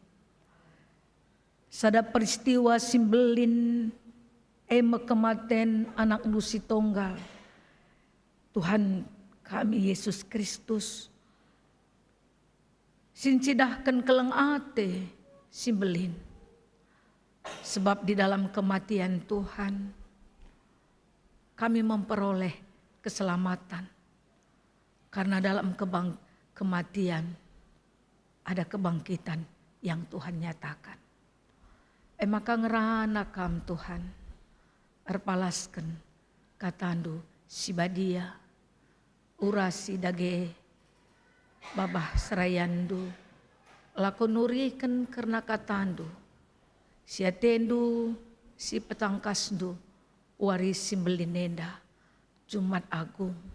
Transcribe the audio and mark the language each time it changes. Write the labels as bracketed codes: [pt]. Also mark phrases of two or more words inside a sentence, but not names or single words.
[btx] Sada peristiwa simbelin kematen anak nusi tunggal Tuhan kami Yesus Kristus sincidahkan keleng ate simbelin [id] sebab di dalam kematian Tuhan kami memperoleh keselamatan karena dalam kematian ada kebangkitan yang Tuhan nyatakan. [btx] Maka ngerana kam Tuhan erpalasken katandu sibadia urasi dage babah serayandu lakon nuriken karena katandu siatendu si petangkasdu waris simbelinenda Jumat Agung